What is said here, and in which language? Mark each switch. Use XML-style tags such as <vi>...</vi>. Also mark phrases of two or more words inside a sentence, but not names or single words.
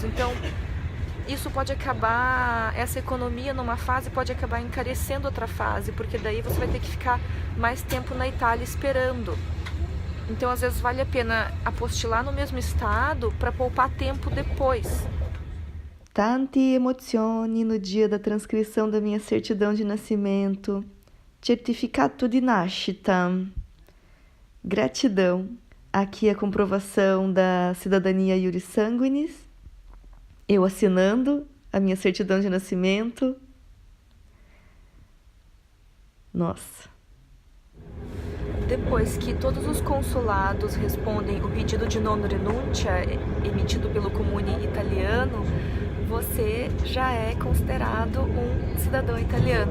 <pt>Então, isso pode acabar, essa economia numa fase pode acabar encarecendo outra fase, porque daí você vai ter que ficar mais tempo na Itália esperando. Então, às vezes, vale a pena apostilar no mesmo estado para poupar tempo depois.</pt> <it>Tante emozioni</it> <pt>no dia da transcrição da minha certidão de nascimento.</pt> <it>Certificato di nascita.</it> <pt>Gratidão. Aqui a comprovação da cidadania</pt> <la>iuris sanguinis.</la> <pt>Eu assinando a minha certidão de nascimento. Nossa. Depois que todos os consulados respondem o pedido de non renúncia emitido pelo comune italiano, você já é considerado um cidadão italiano.</pt>